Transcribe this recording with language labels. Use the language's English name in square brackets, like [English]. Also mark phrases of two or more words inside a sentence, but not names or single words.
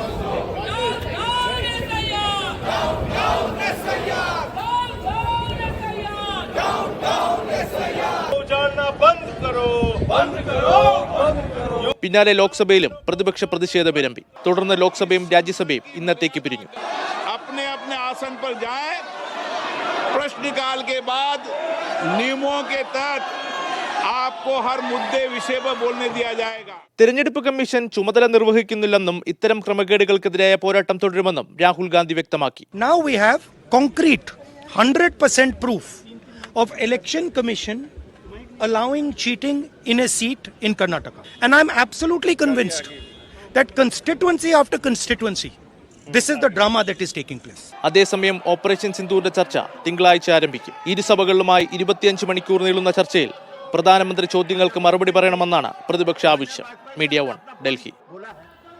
[Malayalam] പിന്നാലെ ലോക്സഭയിലും പ്രതിപക്ഷ പ്രതിഷേധം വിരമ്പി. തുടർന്ന് ലോക്സഭയും രാജ്യസഭയും ഇന്നത്തേക്ക് പിരിഞ്ഞു. [Hindi] अपने अपने आसन पर जाएं, प्रश्नकाल के बाद नियमों के तहत आपको हर मुद्दे विषय पर बोलने दिया जाएगा. [Malayalam] തെരഞ്ഞെടുപ്പ് കമ്മീഷൻ ചുമതല നിർവഹിക്കുന്നില്ലെന്നും ഇത്തരം ക്രമക്കേടുകൾക്കെതിരായ പോരാട്ടം തുടരുമെന്നും രാഹുൽ ഗാന്ധി വ്യക്തമാക്കി. [English] Now we have concrete 100% proof of election commission allowing cheating in a seat in Karnataka, and I'm absolutely convinced that constituency after constituency this is the drama that is taking place. [Malayalam] അതേസമയം ഓപ്പറേഷൻ സിന്ദൂറിന്റെ ചർച്ച തിങ്കളാഴ്ച ആരംഭിക്കും. ഇരുസഭകളിലുമായി 25 മണിക്കൂർ നീളുന്ന ചർച്ചയിൽ പ്രധാനമന്ത്രി ചോദ്യങ്ങൾക്ക് മറുപടി പറയണമെന്നാണ് പ്രതിപക്ഷ ആവശ്യം. മീഡിയ 1 ഡൽഹി.